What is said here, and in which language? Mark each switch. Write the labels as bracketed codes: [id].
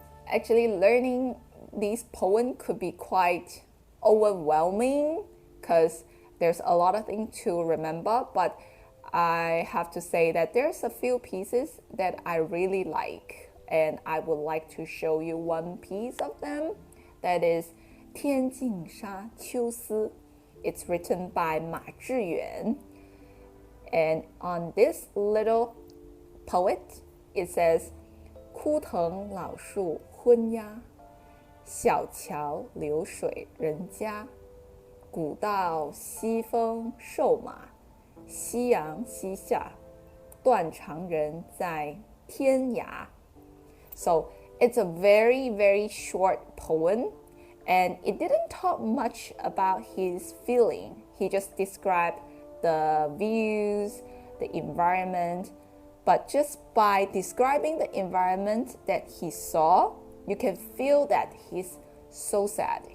[en] Actually, learning these poems could be quite overwhelming because there's a lot of things to remember, but I have to say that there's a few pieces that I really like, and I would like to show you one piece of them. That is 天净沙秋思. It's written by Ma Zhiyuan. And on this little poet, it says, [zh] 枯藤老树昏鸦，小桥流水人家，古道西风瘦马，夕阳西下，断肠人在天涯. [en] So it's a very, very short poem, and it didn't talk much about his feeling. He just described the views, the environment, but just by describing the environment that he saw, you can feel that he's so sad.